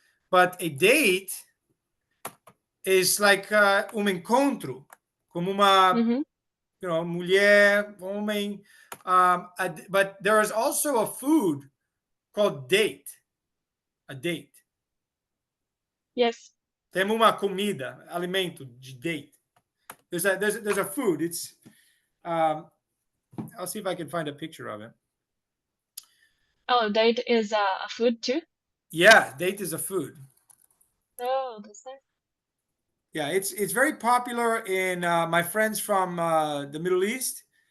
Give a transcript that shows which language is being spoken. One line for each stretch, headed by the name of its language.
English: But a date is like
Portuguese: encontro, como uma
English: Mm-hmm.
Portuguese: mulher, homem.
English: But there is also a food called date. A date. Yes.
Portuguese: Temos uma comida, alimento de date.
English: There's a food. It's I'll see if I can find a picture of it. Oh, date is a food too. Yeah, date is a food. Oh, that's nice. Yeah, it's very popular in my friends from the Middle East.